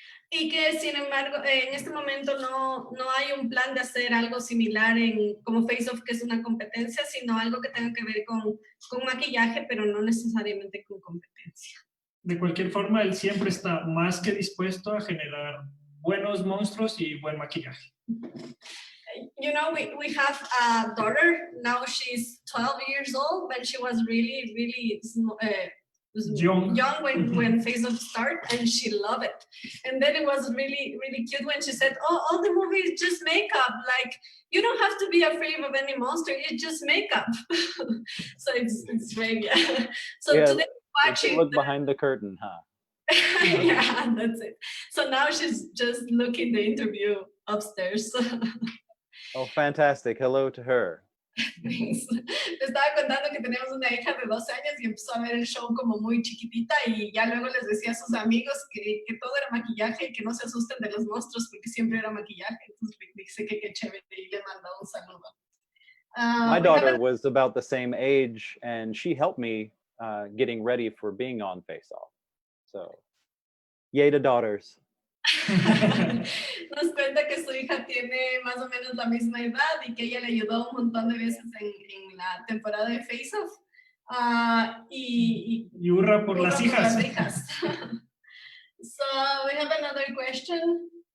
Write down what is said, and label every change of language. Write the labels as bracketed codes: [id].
[es] Y que, sin embargo, en este momento no hay un plan de hacer algo similar como FaceOff, que es una competencia, sino algo que tenga que ver con maquillaje, pero no necesariamente con competencia. De cualquier forma, él siempre está más que dispuesto a generar buenos monstruos y buen maquillaje. [en] You know, we have a daughter. Now she's 12 years old, but she was really, really young when FaceOff started, and she loved it. And then it was really, really cute when she said, "Oh, all the movie is just makeup. Like, you don't have to be afraid of any monster. It's just makeup." So it's very yeah. So yeah, today watching. Look behind the curtain, huh? Yeah, that's it. So now she's just looking the interview upstairs. Oh, fantastic. Hello to her. Thanks. [es] Le estaba contando que tenemos una hija de 12 años y empezó a ver el show como muy chiquitita y ya luego les decía a sus amigos que todo era maquillaje y que no se asusten de los monstruos porque siempre era maquillaje. Entonces dice que qué chévere y le mandó un saludo. [en] My daughter was about the same age and she helped me getting ready for being on FaceOff. So, yay to daughters. [es] Nos cuenta que su hija tiene más o menos la misma edad y que ella le ayudó un montón de veces en la temporada de FaceOff. Y hurra por las hijas. [en] So we have another question.